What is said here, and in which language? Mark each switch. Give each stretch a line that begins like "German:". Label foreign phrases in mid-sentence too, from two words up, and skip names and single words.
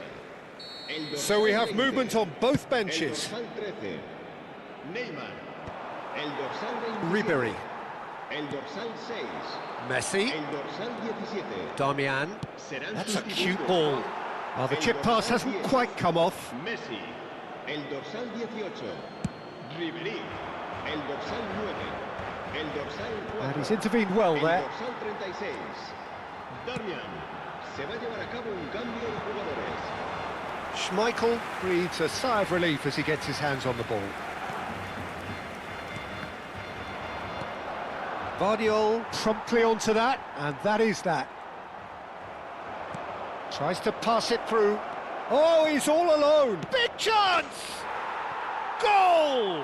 English: So we have movement on both benches.
Spanish: El dorsal 13, Neymar. El dorsal 27, Ribery. El dorsal 6, Messi. el dorsal 17. Damian. Serán
English: That's a
Spanish: sustitutos
English: cute ball. Well, the
Spanish: el
English: chip pass
Spanish: dorsal
English: hasn't
Spanish: 10,
English: quite come off.
Spanish: Messi. El dorsal 18, Ribery. El dorsal 9, el dorsal 4.
English: And he's intervened well
Spanish: el
English: there.
Spanish: dorsal 36, Damian. Se va a llevar a cabo un cambio de jugadores.
English: Schmeichel breathes a sigh of relief as he gets his hands on the ball. Vardiol promptly onto that, and that is that. Tries to pass it through. Oh, he's all alone. Big chance! Goal!